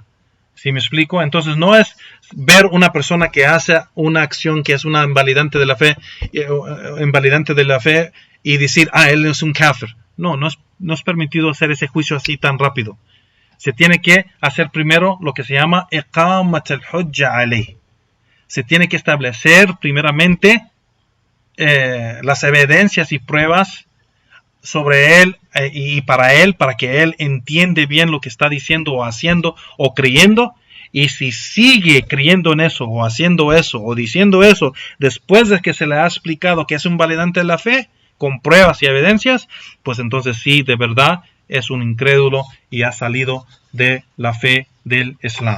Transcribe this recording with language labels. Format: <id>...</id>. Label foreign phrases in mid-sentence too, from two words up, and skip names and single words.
<es>¿Sí me explico? Entonces no es ver una persona que hace una acción que es una invalidante de la fe, y decir, él es un kafir. No es permitido hacer ese juicio así tan rápido. Se tiene que hacer primero lo que se llama</es> <ar>إقامة الحجة عليه.</ar> <es>Se tiene que establecer primeramente las evidencias y pruebas sobre él y para que él entiende bien lo que está diciendo o haciendo o creyendo. Y si sigue creyendo en eso o haciendo eso o diciendo eso después de que se le ha explicado que es un validante de la fe con pruebas y evidencias, pues entonces sí, de verdad es un incrédulo y ha salido de la fe del Islam.</es>